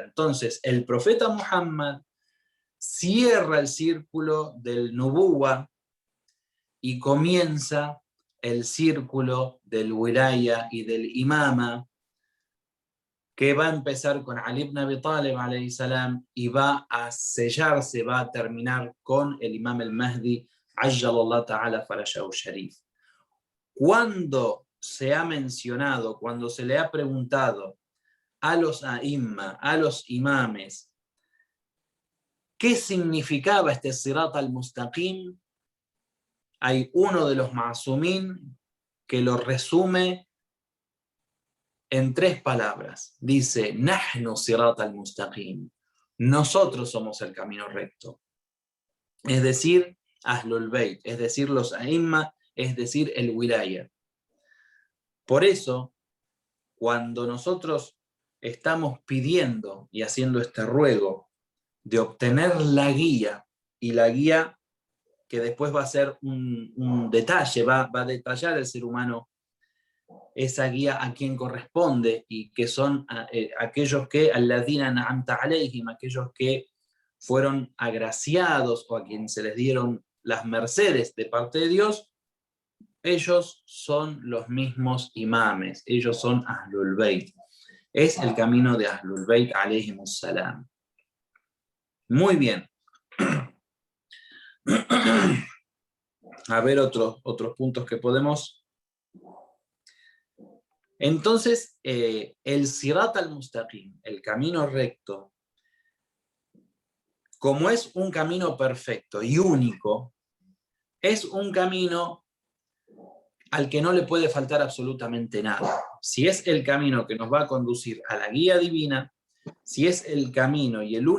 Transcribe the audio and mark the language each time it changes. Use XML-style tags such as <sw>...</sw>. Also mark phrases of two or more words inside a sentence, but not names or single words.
<es>Entonces, el profeta Muhammad cierra el círculo del nubuwa y comienza el círculo del wilaya y del imama, que va a empezar con Ali ibn Abi Talib</es> <ar>عليه السلام</ar> <es>y va a sellarse, va a terminar con el imam al-Mahdi</es> <ar>عجل الله تعالى فرجه الشريف.</ar> <es>Cuando se ha mencionado, cuando se le ha preguntado a los a'imma, a los imames, ¿qué significaba este</es> <ar>صراط المستقيم?</ar> <es>Hay uno de los ma'asumín que lo resume en 3 palabras. Dice,</es> <ar>نحن صراط المستقيم.</ar> <es>Nosotros somos el camino recto. Es decir, Ahlul Bayt, es decir, los a'imma, es decir, el wilaya. Por eso, cuando nosotros estamos pidiendo y haciendo este ruego de obtener la guía, y la guía que después va a ser un detalle, va a detallar el ser humano esa guía a quien corresponde, y que son aquellos que</es> <ar>الذين أنعمت عليهم,</ar> <es>aquellos que fueron agraciados o a quien se les dieron las mercedes de parte de Dios. Ellos son los mismos imames, ellos son Ahlul Bayt. Es el camino de Ahlul Bayt</es> <ar>عليهم السلام.</ar> <es>Muy bien. A ver otros puntos que podemos. Entonces, el</es> <ar>صراط المستقيم,</ar> <es>el camino recto, como es un camino perfecto y único, es un camino al que no le puede faltar absolutamente nada. Si es el camino que nos va a conducir a la guía divina, si es el camino y el</es>